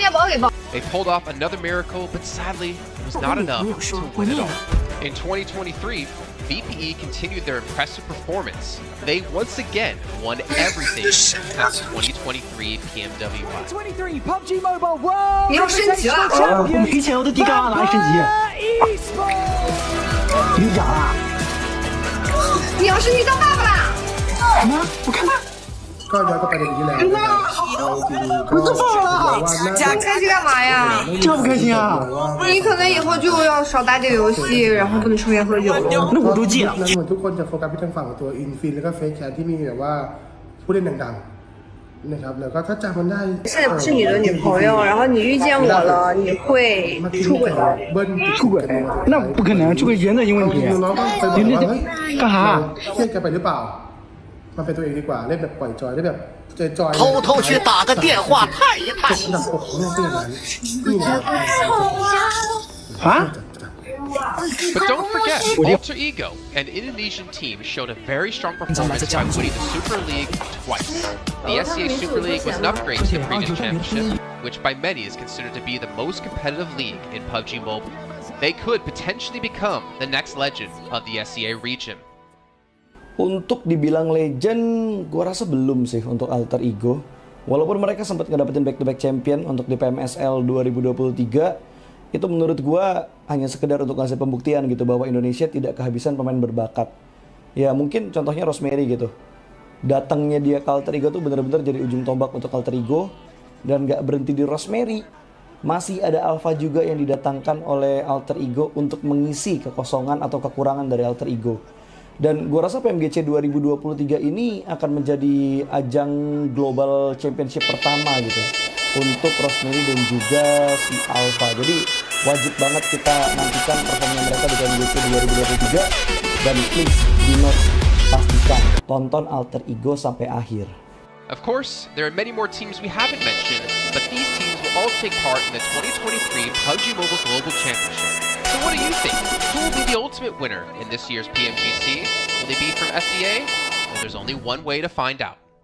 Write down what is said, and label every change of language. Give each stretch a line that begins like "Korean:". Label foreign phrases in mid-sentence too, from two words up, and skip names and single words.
English: They pulled off another miracle, but sadly, it was not enough to win it all. In 2023, VPE continued their impressive performance. They once again won everything at the 2023 PMWI. 23 PUBG Mobile World
Chinese: 你要升级了？我没钱，我的低杠哪来升级？你咋啦？你要升级当爸爸啦？什么？我看看。真的？我都放了。你开心干嘛呀？这不开心啊！你可能以后就要少打点游戏，然后不能抽烟喝酒了。那我都戒了。
Thai: นั้นเหมือนทุกคนจะโฟกัสไปทางฝั่งตัวอินฟินแล้วก็เฟซแชทที่มีแบบว่าผู้เล่นดังๆนะครับแล้วก็ถ้าจำมันได้
Chinese: 现在不是你的女朋友，然后你遇见我了，你会出轨吗？出轨？那不可能，这个原则性问题。
Thai: น้องๆก็ไปบอกว่าเฮ้ย
Chinese: 干啥？
Thai: เครียดกันไปหรือเปล่ามาเป็นตัวเองดีกว่าเล่นแบบปล่อยจอยเล่นแบบจอย
Chinese: 偷偷去打个电话探一探。
Thai: หนักปกของเรื่องนั้นนี่แหละ
Chinese: 啊？
English: But don't forget, Alter Ego, an Indonesian team, showed a very strong performance by winning the Super League twice. The SCA Super League was an upgrade to the previous championship, which by many is considered to be the most competitive league in PUBG Mobile. They could potentially become the next legend of the SCA region.
Indonesian: Untuk dibilang legend, gue rasa belum sih untuk Alter Ego. Walaupun mereka sempat ngedapetin
English: back-to-back champion
Indonesian: untuk di PMSL 2023, itu menurut gue hanya sekedar untuk ngasih pembuktian gitu bahwa Indonesia tidak kehabisan pemain berbakat. Ya mungkin contohnya Rosemary gitu. Datangnya dia ke Alter Ego tuh bener-bener jadi ujung tombak untuk Alter Ego. Dan gak berhenti di Rosemary. Masih ada Alpha juga yang didatangkan oleh Alter Ego untuk mengisi kekosongan atau kekurangan dari Alter Ego. Dan gue rasa PMGC 2023 ini akan menjadi ajang
English: global championship
Indonesian: pertama gitu untuk Rosemary dan juga si Alpha. Jadi wajib banget kita nantikan performa mereka di PMGC 2023. Dan
English: please do not
Indonesian: pastikan tonton Alter Ego sampai akhir.
English: Of course, there are many more teams we haven't mentioned, but these teams will all take part in the 2023 PUBG Mobile Global Championship. So what do you think? Who will be the ultimate winner in this year's PMGC? Will they be from SCA? Well, there's only one way to find out.